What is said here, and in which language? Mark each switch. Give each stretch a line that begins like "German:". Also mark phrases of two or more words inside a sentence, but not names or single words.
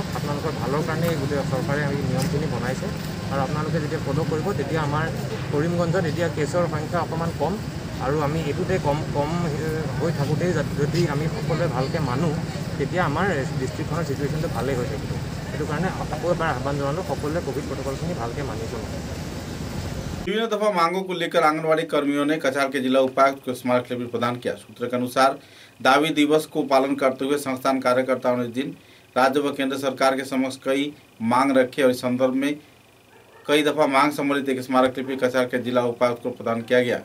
Assamese: আপোনালোকৰ ভালৰ কাৰণেই গোটেই চৰকাৰে আমি নিয়মখিনি বনাইছে আৰু আপোনালোকে যেতিয়া ফ'ল' কৰিব তেতিয়া আমাৰ কৰিমগঞ্জত এতিয়া কেছৰ সংখ্যা অকণমান কম আৰু আমি এইটোতে কম হৈ থাকোঁতেই যদি আমি সকলোৱে ভালকৈ মানো তেতিয়া আমাৰ ডিষ্ট্ৰিক্টখনৰ চিটুৱেশ্যনটো ভালেই হৈ থাকিব। সেইটো কাৰণে আকৌ এবাৰ আহ্বান জনালোঁ সকলোৱে কোভিড প্ৰট'কলখিনি ভালকৈ মানি চলক।
Hindi: विभिन्न दफा मांगों को लेकर आंगनबाड़ी कर्मियों ने कछार के जिला उपायुक्त को स्मारक लिपि प्रदान किया। सूत्र के अनुसार दावी दिवस को पालन करते हुए संस्थान कार्यकर्ताओं ने इस दिन राज्य व केंद्र सरकार के समक्ष कई मांग रखे और इस संदर्भ में कई दफा मांग सम्मिलित एक स्मारक लिपि कछार के जिला उपायुक्त को प्रदान किया गया।